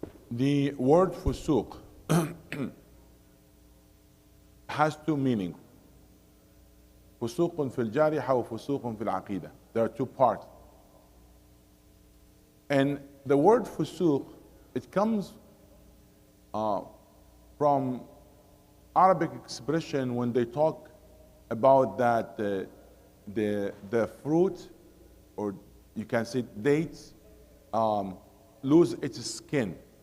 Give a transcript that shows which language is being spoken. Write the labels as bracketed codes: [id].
[en] The word fusuq has two meanings. [ar] فسوق في الجارحة وفسوق في العقيدة. [en] There are two parts. And the word fusuq, it comes from Arabic expression when they talk about that the fruit, or you can say dates, lose its skin.